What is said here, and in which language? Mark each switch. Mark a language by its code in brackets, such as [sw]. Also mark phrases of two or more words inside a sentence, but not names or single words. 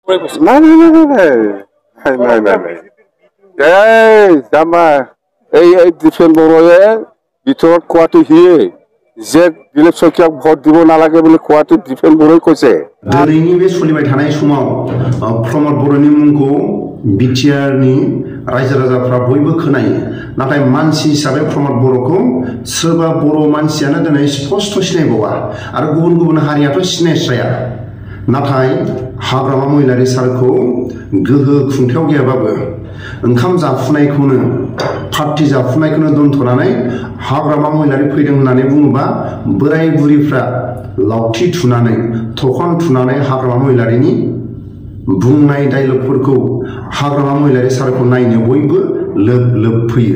[as] এই ডিফেন বড়য়ে ভিতৰত কোৱাটো হিয়ে যে ইলেকশ্যনক ভোট দিব নালাগে বুলি কোৱাটো ডিফেন বড়ই কৈছে। [brx] দিনैनि बे सोलिबाय थानाय समाव प्रमद बर'नि मुंखौ बिटिआरनि रायजो राजाफ्रा बयबो खोनायो, नाथाय मानसि हिसाबै प्रमद बर'खौ सोरबा बर' मानसियानो दिनै स्पष्ट सिनायबावा आरो गुबुन गुबुन हारियाथ' सिनायस्राया। नाथाय हाग्रामा महिलारि सारखौ गोहो खुंथायाव गैयाबाबो ओंखाम जाफुनायखौनो पार्टी जाफुनायखौनो दोनथ'नानै हाग्रामा महिलारि फैदों होननानै बुङोबा बोराय बुरिफ्रा लावथि थुनानै थखन थुनानै हाग्रामा महिलारिनि बुंनाय डायलगफोरखौ हाग्रामा महिलारि सारखौ नायनो बयबो लोब लोब फैयो।